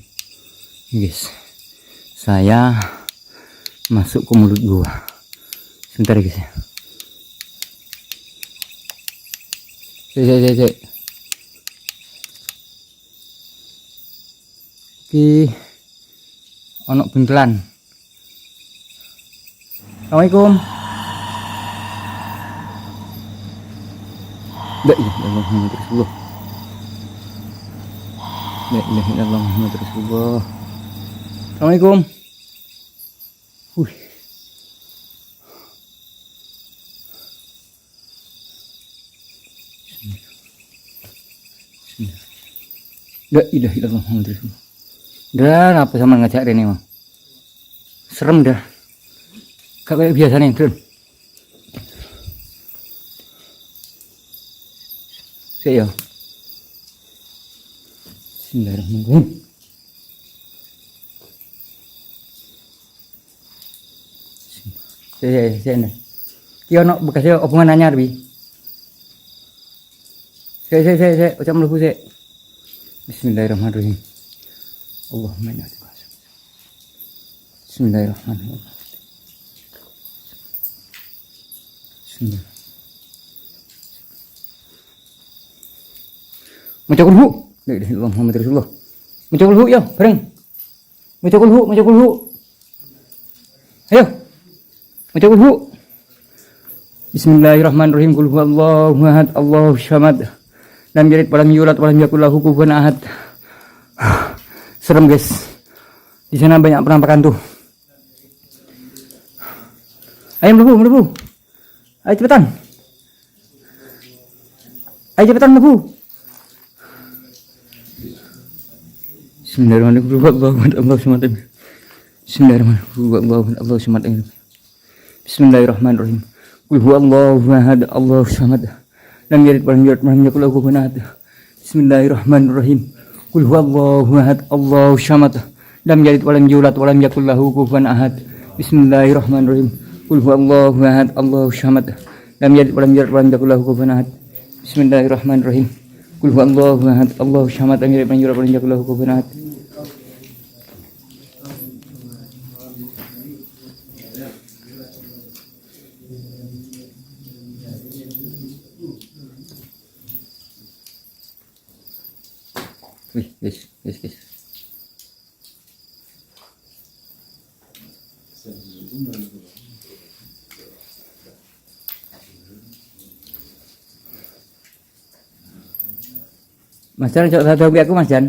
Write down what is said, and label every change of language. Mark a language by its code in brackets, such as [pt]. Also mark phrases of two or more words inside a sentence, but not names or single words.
[id] Guys, saya masuk ke mulut gua. Sebentar ya guys ya. Cek. Oke. [jv] Ono buntelan. [ar] Assalamualaikum. لا إله إلا الله محمد رسول الله. لا إله إلا الله محمد رسول الله. Assalamualaikum. Wih. لا إله إلا الله محمد رسول الله. [id] Dan apa sama ngajak Rene mah? Serem dah. Gak kayak biasa nih, Dron. Saya. [ar] Bismillahirrahmanirrahim. [id] Saya nih. [jv] Ki ono bekasnya omongan anyar bi. Saya ucap mlebu sik. [ar] بسم الله الرحمن الرحيم اللهم إنا بسم الله الرحمن الرحيم. Bismillah. [jv] Maca kulhu. [ar] لا إله إلا الله محمد رسول الله. [jv] Maca kulhu ya, bareng. Maca kulhu. Ayo. Maca kulhu. [ar] بسم الله الرحمن الرحيم قل هو الله أحد الله الصمد. لم يلد ولم يولد ولم يكن له كفوا أحد. [id] Serem guys. Di sana banyak penampakan tuh. [jv] Ayo mlebu. Ayo cepetan mlebu. [ar] Bismillahirrahmanirrahim. Bismillahirrahmanirrahim. قل هو الله أحد الله الصمد لم يلد ولم يولد ولم يكن له كفوا أحد. بسم الله الرحمن الرحيم قل هو الله أحد الله الصمد. لم يلد ولم يولد ولم يكن له كفوا أحد بسم الله الرحمن الرحيم. قل هو الله أحد الله الصمد لم يلد ولم يولد ولم يكن له كفوا أحد. بسم الله الرحمن الرحيم قل هو الله أحد الله الصمد. لم يلد ولم يولد ولم يكن له كفوا أحد. [id] Wih, guys. [jv] Mas Jan, cok tahu aku Mas Jan.